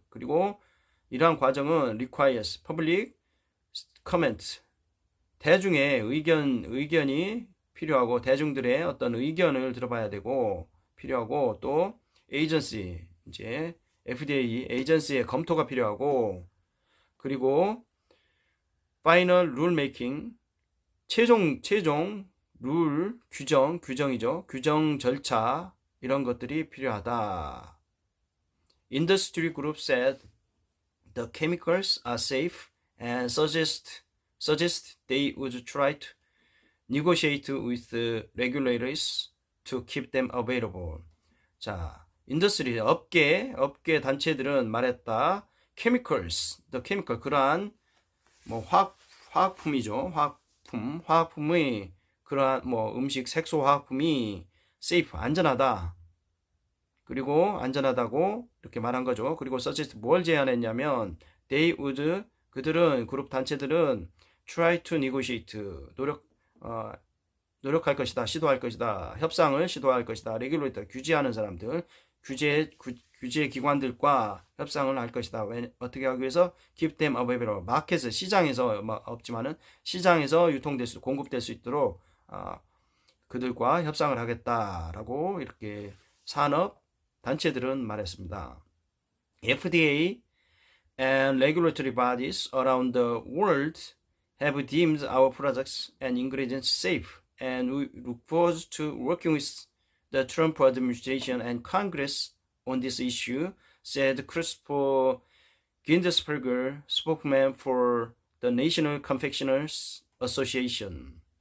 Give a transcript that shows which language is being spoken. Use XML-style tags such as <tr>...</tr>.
<ko>그리고 이러한 과정은</ko> <en>requires public comment,</en> <ko>대중의 의견이 필요하고, 대중들의 어떤 의견을 들어봐야 되고 필요하고, 또 agency, 이제 FDA 에이전시의 검토가 필요하고, 그리고</ko> <en>final rule making,</en> <ko>최종 룰, 규정이죠. 규정 절차, 이런 것들이 필요하다.</ko> <en>Industry group said the chemicals are safe and suggest they would try to negotiate with the regulators to keep them available.</en> <ko>자, 인더스트리, 업계 단체들은 말했다.</ko> <en>chemicals, the chemical,</en> <ko>그러한 화학품이죠. 화학품의 그러한 음식 색소 화학품이 safe, 안전하다. 그리고 안전하다고 이렇게 말한 거죠. 그리고 suggest, 뭘 제안했냐면 그룹 단체들은</ko> <en>try to negotiate,</en> <ko>노력할 것이다, 시도할 것이다, 협상을 시도할 것이다, regulator, 규제하는 사람들, 규제 기관들과 협상을 할 것이다. 어떻게 하기 위해서?</ko> <en>keep them available,</en> <ko>마켓에, 시장에서 없지만은 시장에서 공급될 수 있도록 그들과 협상을 하겠다라고 이렇게 산업 단체들은 말했습니다.</ko> <en>FDA and regulatory bodies around the world have deemed our products and ingredients safe, and we look forward to working with the Trump administration and Congress on this issue, said Christopher Gindesberger, spokesman for the National Confectioners Association.</en>